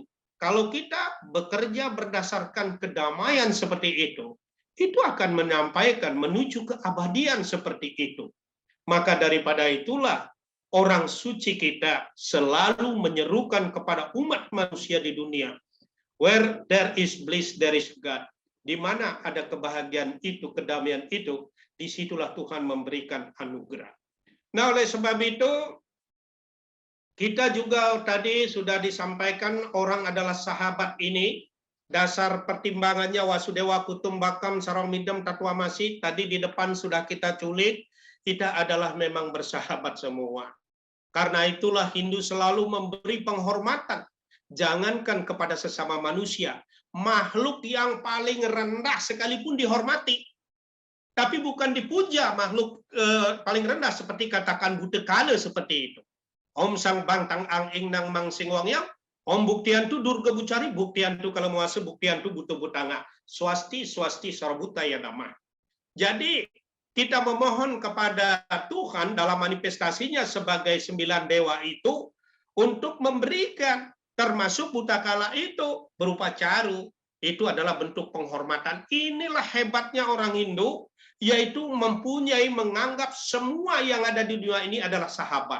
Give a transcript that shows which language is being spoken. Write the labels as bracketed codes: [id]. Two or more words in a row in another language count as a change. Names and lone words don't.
[id] Kalau kita bekerja berdasarkan kedamaian seperti itu akan menyampaikan menuju keabadian seperti itu. Maka daripada itulah orang suci kita selalu menyerukan kepada umat manusia di dunia, [en] where there is bliss, there is God. [id] Di mana ada kebahagiaan itu, kedamaian itu, disitulah Tuhan memberikan anugerah. Nah, oleh sebab itu, kita juga tadi sudah disampaikan orang adalah sahabat ini. Dasar pertimbangannya [sa] Wasudewa Kutumbakam Saromidam Tatwamasi, [id] tadi di depan sudah kita culik, kita adalah memang bersahabat semua. Karena itulah Hindu selalu memberi penghormatan. Jangankan kepada sesama manusia, makhluk yang paling rendah sekalipun dihormati. Tapi bukan dipuja makhluk paling rendah seperti katakan Buddha seperti itu. [sa] Om Sang Bang Tang Ang Ing Nang Mang Sing Wang Yang, Om Buktiantu Durga Bucari, Buktiantu Kalamuasa, Buktiantu Buto Butanga, Swasti Swasti Sarbuta Yadama. [id] Jadi kita memohon kepada Tuhan dalam manifestasinya sebagai 9 dewa itu untuk memberikan, termasuk Butakala itu berupa caru, itu adalah bentuk penghormatan. Inilah hebatnya orang Hindu, yaitu mempunyai menganggap semua yang ada di dunia ini adalah sahabat.